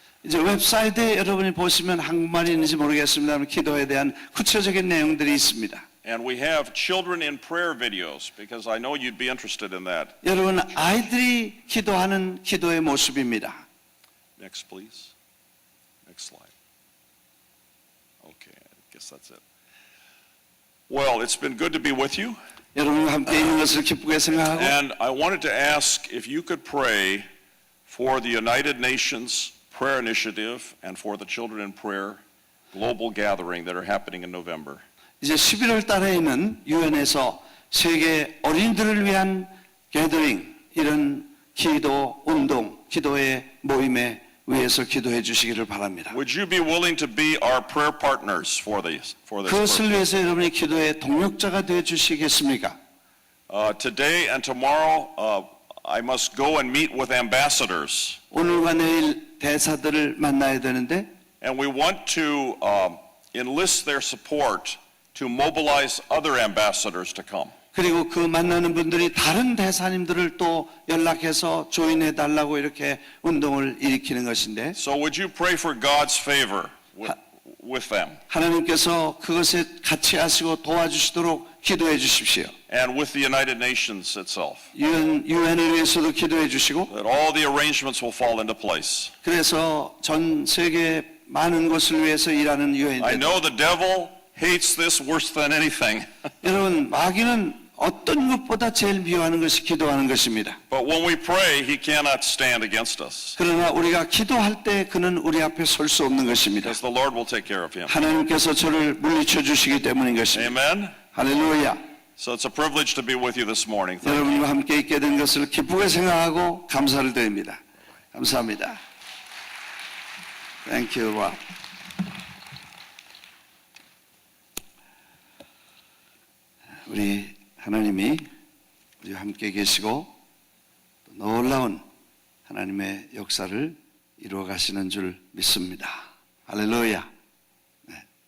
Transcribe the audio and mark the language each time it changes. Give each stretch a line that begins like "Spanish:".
Korean: 이제 웹사이트에 여러분이 보시면 한국말이 있는지 모르겠습니다만 기도에 대한 구체적인 내용들이 있습니다.
English: And we have children in prayer videos because I know you'd be interested in that.
Korean: 여러분 아이들이 기도하는 기도의 모습입니다.
English: Next, please. Next slide. Okay, I guess that's it. Well, it's been good to be with you.
Korean: 여러분과 함께 있는 것을 기쁘게 생각하고
English: And I wanted to ask if you could pray for the United Nations Prayer Initiative and for the Children in Prayer global gathering that are happening in November.
Korean: 이제 11월 달에는 유엔에서 세계 어린이들을 위한 게더링 이런 기도 운동, 기도의 모임에 위해서 기도해 주시기를 바랍니다.
English: Would you be willing to be our prayer partners for this
Korean: 그것을
English: purpose?
Korean: 위해서 여러분이 기도의 동력자가 되어 주시겠습니까?
English: Today and tomorrow, I must go and meet with ambassadors.
Korean: 오늘과 내일 대사들을 만나야 되는데
English: And we want to enlist their support to mobilize other ambassadors to come.
Korean: 그리고 그 만나는 분들이 다른 대사님들을 또 연락해서 조인해 달라고 이렇게 운동을 일으키는 것인데
English: So would you pray for God's favor with them
Korean: 하나님께서 그것에 같이 하시고 도와주시도록 기도해 주십시오.
English: and with the United Nations itself,
Korean: 유엔을 위해서도 기도해 주시고
English: that all the arrangements will fall into place.
Korean: 그래서 전 세계 많은 곳을 위해서 일하는
English: I
Korean: 유엔인데
English: know the devil hates this worse than anything.
Korean: 여러분 마귀는 어떤 것보다 제일 미워하는 것이 기도하는 것입니다.
English: But when we pray, he cannot stand against us
Korean: 그러나 우리가 기도할 때 그는 우리 앞에 설 수 없는 것입니다.
English: because the Lord will take care of him.
Korean: 하나님께서 저를 물리쳐 주시기 때문인 것입니다.
English: Amen?
Korean: 할렐루야.
English: So it's a privilege to be with you this morning. Thank you.
Korean: 여러분과 함께 있게 된 것을 기쁘게 생각하고 감사를 드립니다. 감사합니다.
English: Thank you, Rob.
Korean: 우리 하나님이 우리와 함께 계시고 또 놀라운 하나님의 역사를 이루어 가시는 줄 믿습니다. 할렐루야. 네.